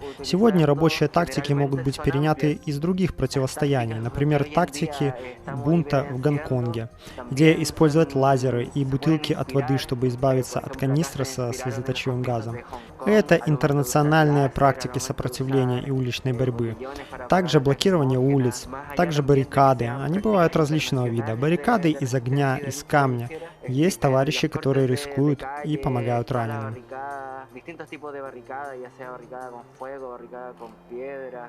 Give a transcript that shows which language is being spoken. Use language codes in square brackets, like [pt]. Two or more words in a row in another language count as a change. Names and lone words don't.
[ru] Сегодня рабочие тактики могут быть переняты из других противостояний, например, тактики бунта в Гонконге, где использовать лазеры и бутылки от воды, чтобы избавиться от канистры со слезоточивым газом. Это интернациональные практики сопротивления и уличной борьбы. Также блокирование улиц, также баррикады. Они бывают различного вида. Баррикады из огня, из камня. Есть товарищи, которые рискуют и помогают раненым. [es] Distintos tipos de barricada, ya sea barricada con fuego, barricada con piedra.